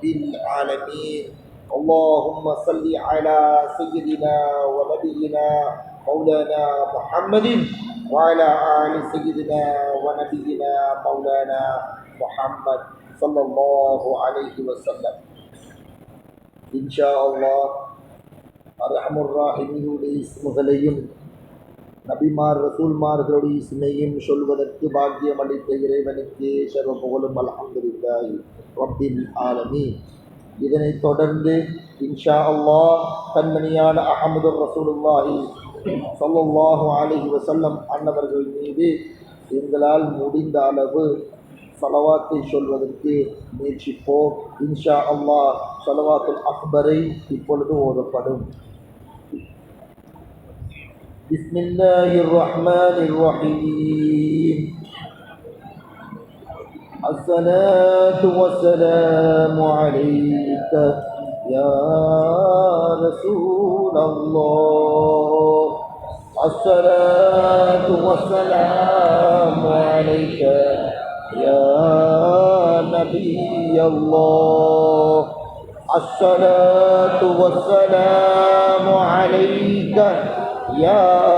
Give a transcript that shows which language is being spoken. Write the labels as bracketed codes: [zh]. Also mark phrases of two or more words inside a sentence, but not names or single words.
[ar] العالمين اللهم صل على سيدنا ونبينا مولانا محمد وعلى آل سيدنا ونبينا مولانا محمد صلى الله عليه وسلم إن شاء الله أرحم الراحمين [ta] اسمகளையும் நபிமார் ரசூல்மார்களுடைய இஸ்மையும் சொல்வதற்கு பாக்கியம் அளித்த இறைவனுக்கு சர்வ புகழும் [ar] الحمد لله رب العالمين. [ta] இதனைத் தொடர்ந்து [ar] إن شاء الله [ta] கண்மணியான அஹமது [ar] رسول الله صلى الله عليه وسلم [ta] அன்னவர்கள் மீது எங்களால் முடிந்த அளவு ஸலவாத்தை சொல்வதற்கு முயற்சிப்போம். [ar] إن شاء الله [ta] ஸலவாத்துல் அக்பரை இப்பொழுது ஓதப்படும். [ar] بسم الله الرحمن الرحيم. الصلاة والسلام عليك يا رسول الله الصلاة والسلام عليك يا نبي الله الصلاة والسلام عليك يا